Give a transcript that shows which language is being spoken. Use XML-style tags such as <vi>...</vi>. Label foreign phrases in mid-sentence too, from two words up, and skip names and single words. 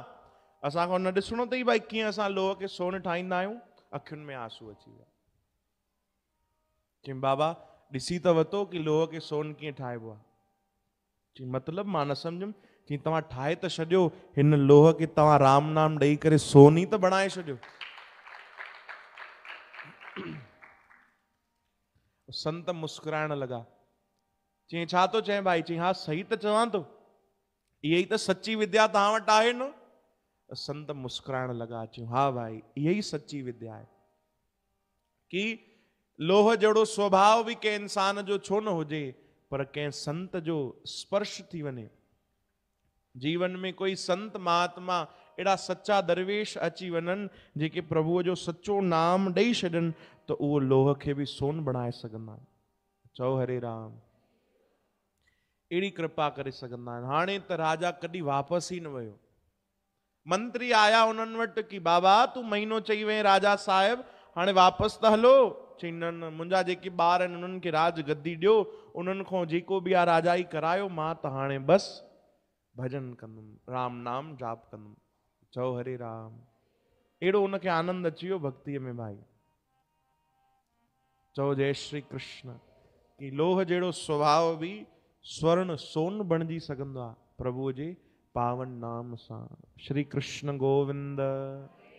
<sd>असांखां न ॾिसणो अथई भाई कीअं असां लोह खे सोन ठाहींदा आहियूं? अखियुनि में आंसू अची विया। चई बाबा ॾिसी त वरितो कि लोह खे सोन कीअं ठाहिबो आहे। चई मतिलबु मां न सम्झुमि। चई तव्हां ठाहे त छॾियो, हिन लोह खे तव्हां राम नाम ॾेई करे सोन ई त बणाए छॾियो। संत मुस्कुराइण लॻा। चई छा थो चए भाई? चई हा सही त चवां थो, इहा ई त सची विद्या तव्हां वटि आहे न। संत मुस्कुराइण लॻा। चयूं हा भाई, इहा ई सची विद्या आहे कि लोह जहिड़ो स्वभाव बि कंहिं इंसान जो छो न हुजे, पर कंहिं संत जो स्पर्श थी वञे, जीवन में कोई संत महात्मा अहिड़ा सच्चा दरवेश अची वञनि जेके प्रभुअ जो सच्चो नाम ॾेई छॾनि, त उहो लोह खे बि सोन बणाए सघंदा आहिनि। चओ हरे राम। अहिड़ी कृपा करे सघंदा आहिनि। हाणे त राजा कॾहिं वापसि ई न वियो। मंत्री आया उन्हनि वटि कि बाबा तूं महीनो चई वई राजा साहिब, हाणे वापसि त हलो। चई न न, मुंहिंजा जेके ॿार आहिनि उन्हनि खे राज गद्दी ॾियो, उन्हनि खां जेको बि आहे राजाई करायो, मां त हाणे बसि भजन कंदुमि, राम नाम जाप कंदुमि। चओ हरे राम। अहिड़ो उनखे आनंद अची वियो भक्तीअ में भाई। चओ जय श्री कृष्ण। कि लोह जहिड़ो स्वभाव बि स्वर्ण सोन बणिजी सघंदो आहे प्रभुअ जे पावन नाम सां। श्री कृष्ण गोविंद।</sd>